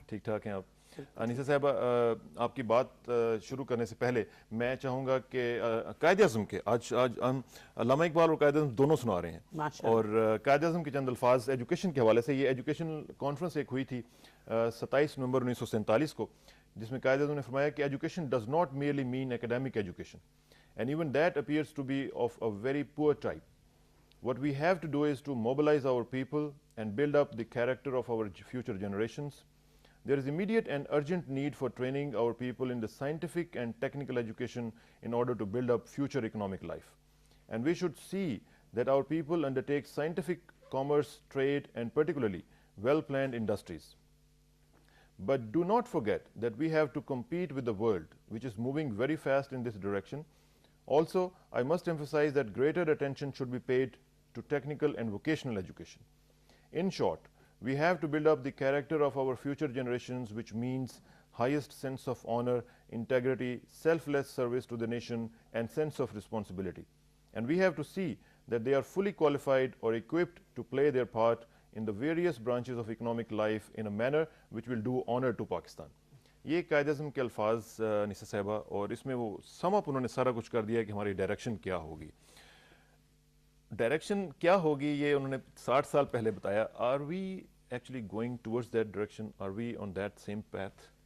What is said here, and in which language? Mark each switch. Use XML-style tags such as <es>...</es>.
<ur>ٹھیک ٹھاک ہیں آپ؟ انیسہ صاحبہ, آپ کی بات شروع کرنے سے پہلے میں چاہوں گا کہ قائد اعظم کے آج ہم علامہ اقبال اور قائد اعظم دونوں سنا رہے ہیں, اور قائد اعظم کے چند الفاظ ایجوکیشن کے حوالے سے. یہ ایجوکیشن کانفرنس ایک ہوئی تھی 27 نومبر 1947 کو, جس میں قائد اعظم نے فرمایا کہ</ur> <en>Education does not merely mean academic education, and even that appears to be of a very poor type. What we have to do is to mobilize our people and build up the character of our future generations. There is immediate and urgent need for training our people in the scientific and technical education in order to build up future economic life. And we should see that our people undertake scientific, commerce, trade, and particularly well-planned industries. But do not forget that we have to compete with the world, which is moving very fast in this direction. Also, I must emphasize that greater attention should be paid to technical and vocational education. In short, we have to build up the character of our future generations, which means highest sense of honor, integrity, selfless service to the nation, and sense of responsibility. And we have to see that they are fully qualified or equipped to play their part in the various branches of economic life in a manner which will do honor to Pakistan.</en> <ur>یہ قائد اعظم کے الفاظ انیسہ صاحبہ, اور اس میں وہ سم اپ انہوں نے سارا کچھ کر دیا کہ ہماری ڈائریکشن کیا ہوگی. ڈائریکشن کیا ہوگی یہ انہوں نے 60 سال پہلے بتایا.</ur> <en>Are we actually going towards that direction, are we on that same path?</en>